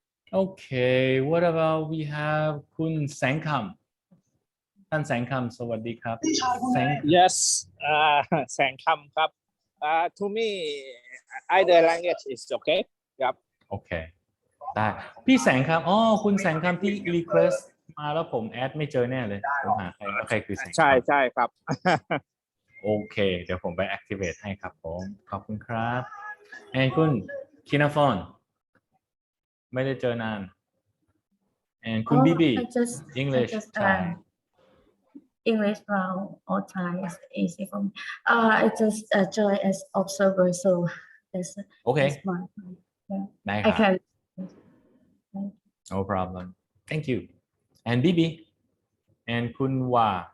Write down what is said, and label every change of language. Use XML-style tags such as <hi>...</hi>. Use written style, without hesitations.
<en>Okay, what about we have คุณแสงคำท่านแสงคำ</en> <th>สวัสดีครับ Yes แสงคำครับ</th> <en>To me, either language is okay. Yep.</en> <th>โอเคได้พี่แสงครับอ๋อคุณแสงคำที่ request มาแล้วผมแอดไม่เจอแน่เลยผมหาใครว่าใครคือแสงคำ ใช่ครับ โอเคเดี๋ยวผมไป activate ให้ครับผมขอบคุณครับ and คุณคินาฟอนไม่ได้เจอนาน and คุณบีบี English Thai</th> <en>English round or Thai is easy for me. I just join as observer, so that's okay that's my yeah.</en> <th>ได้ค รับ</th> <en>can. no problem thank you and Bibi and</en> <th>คุณว่า</th>